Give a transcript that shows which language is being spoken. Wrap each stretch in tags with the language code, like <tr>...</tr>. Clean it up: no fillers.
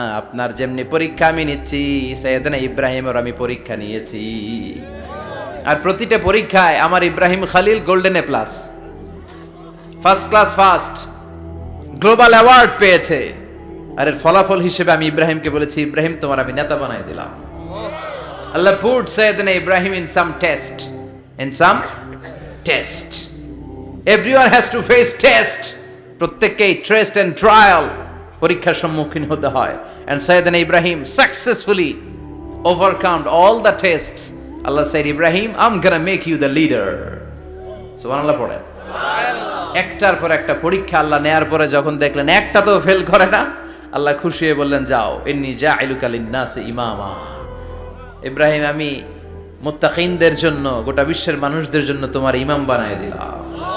<bn>আপনার যেমনি পরীক্ষা আমি নিচ্ছি, সাইয়েদনা ইব্রাহিমের আমি পরীক্ষা নিয়েছি। আর প্রতিটা পরীক্ষায় আমার Ibrahim Khalil golden A plus, first class first, global award পেয়েছে। আর এর ফলাফল হিসেবে আমি ইব্রাহিমকে বলেছি, ইব্রাহিম তোমার আমি নেতা বানাই দিলাম।</bn> <en>Allah put Sayyidina Ibrahim in some test. In some test. Everyone has to face test.</en> <bn>প্রত্যেককেই টেস্ট এন্ড ট্রায়াল, পরীক্ষার সম্মুখীন হতে হয়।</bn> <en>And Sayyidina Ibrahim successfully overcome all the tests. Allah said, Ibrahim, I'm gonna make you the leader.</en> <bn>সুবহানাল্লাহ। পড়ে। একটার পর একটা পরীক্ষা আল্লাহ নেয়ার পরে যখন দেখলেন একটা তো ফেল করে না, আল্লাহ খুশি হয়ে বললেন, যাও,</bn> <ar>ইন্নী জাঈলুকা লিন-নাসি ইমামা।</ar> <bn>ইব্রাহিম, আমি মুত্তাকিনদের জন্য, গোটা বিশ্বের মানুষদের জন্য তোমার ইমাম বানায় দিলাম।</bn>